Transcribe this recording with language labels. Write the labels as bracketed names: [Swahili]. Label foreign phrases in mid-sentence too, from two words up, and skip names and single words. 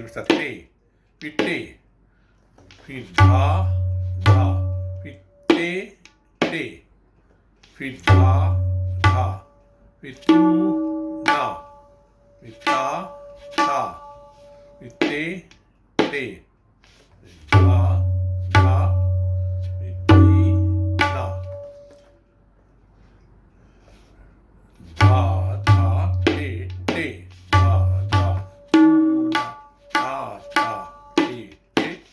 [Hindi] उसका ते, फिर टे, फिर धा धा, फिर ते टे, फिर धा धा, फिर तू ना, फिर ता ता, फिर ते टे, धा धा, फिर ती ना, धा धा ते टे, धा धा तू ना, ता ता ते टे।